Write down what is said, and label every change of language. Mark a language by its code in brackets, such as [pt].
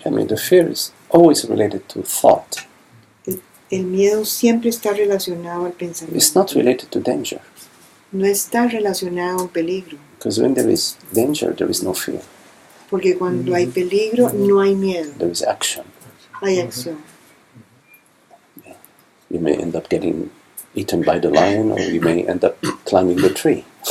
[en] I mean, the fear is always related to thought. [es] El miedo siempre está relacionado al pensamiento. [en] It's not related to danger. [es] No está relacionado al peligro. [en] Because when there is danger, there is no fear. [es] Porque cuando hay peligro, no hay miedo. [en] There is action. [es] Hay acción. [en] You may end up getting eaten by the lion, or you may end up climbing the tree.